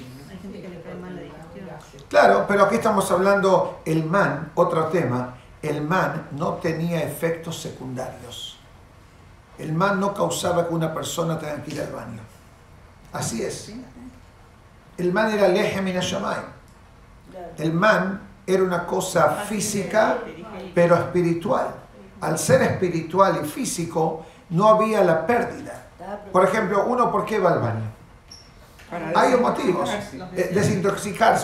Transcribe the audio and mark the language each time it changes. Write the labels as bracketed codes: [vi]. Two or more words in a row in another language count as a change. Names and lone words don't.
[es] Claro, pero aquí estamos hablando, el man, otro tema, el man no tenía efectos secundarios. El man no causaba que una persona tenga que ir al baño. Así es. El man era [he] לחם מן השמים. [es] El man era una cosa física, pero espiritual. Al ser espiritual y físico, no había la pérdida. Por ejemplo, uno, ¿por qué va al baño? Hay motivos. Desintoxicarse.